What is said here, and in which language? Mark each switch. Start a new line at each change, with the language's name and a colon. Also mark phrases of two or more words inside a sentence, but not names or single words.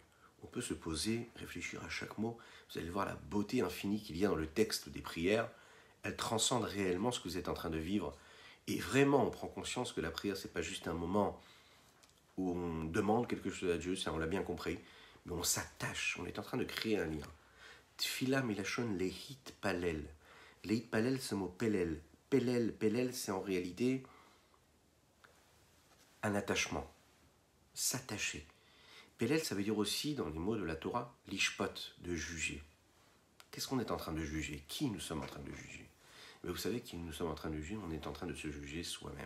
French: On peut se poser, réfléchir à chaque mot. Vous allez voir la beauté infinie qu'il y a dans le texte des prières. Elle transcende réellement ce que vous êtes en train de vivre. Et vraiment, on prend conscience que la prière, ce n'est pas juste un moment où on demande quelque chose à Dieu, ça on l'a bien compris, mais on s'attache, on est en train de créer un lien.
Hebrew: תפילה מלשון להתפלל. להתפלל,
French: ce mot pelel. Pelel, c'est en réalité un attachement, s'attacher. Pelel, ça veut dire aussi, dans les mots de la Torah, lishpot, de juger. Qu'est-ce qu'on est en train de juger? Qui nous sommes en train de juger? Mais vous savez, qui nous sommes en train de juger? On est en train de se juger soi-même.